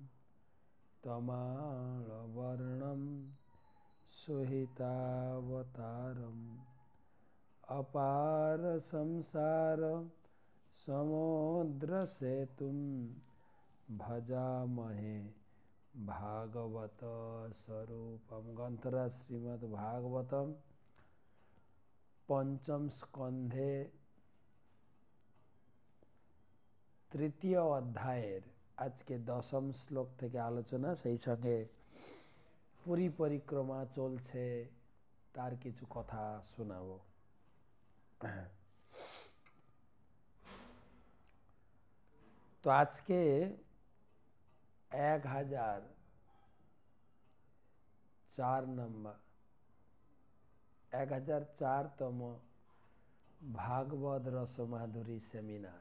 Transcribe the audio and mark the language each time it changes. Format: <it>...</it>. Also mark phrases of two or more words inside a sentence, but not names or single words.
<sa>तमालवर्णं सुहितावतारम् अपार संसार समुद्रसेतुं भजामहे भागवत स्वरूपम।</sa> <bn>গ্রন্থরাজ শ্রীমদ্ ভাগবতম পঞ্চম স্কন্ধে তৃতীয় অধ্যায়ের আজ কে দশম শ্লোক থেকে আলোচনা, সেই সঙ্গে পুরী পরিক্রমা চলছে তার কিছু কথা শোনাবো। তো আজকে 1004তম ভাগবত রসমাধুরী সেমিনার।</bn>